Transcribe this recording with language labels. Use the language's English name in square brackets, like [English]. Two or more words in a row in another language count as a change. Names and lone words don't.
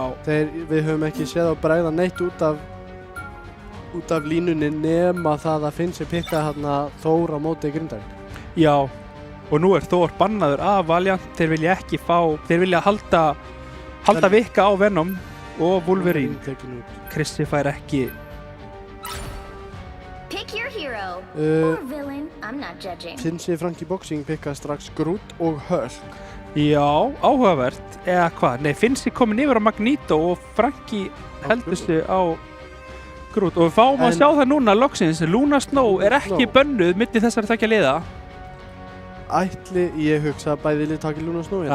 [Icelandic] Við höfum ekki séð á bregða neitt út af línunni nema það að Finnsi pikka þarna Þór á móti Grindavík. Já. og nú Thor bannaður af Valiant. Þeir vilja ekki þeir vilja halda vikka á Venom og Wolverine. Chrissy fær ekki. [English] Pick your hero or villain. I'm not judging. [Icelandic] Finnst þið Frankie Boxing pikka strax Groot og Hulk? Já, áhugavert. Eða hvað? Nei, finnst þið komin yfir á Magneto og Frankie heldur sig á Groot. Og við fáum að sjá það núna loksins. Luna Snow ekki bönnuð milli þessari tveggja liða. Ætli ég hugsa að bæði lið taki Luna Snow?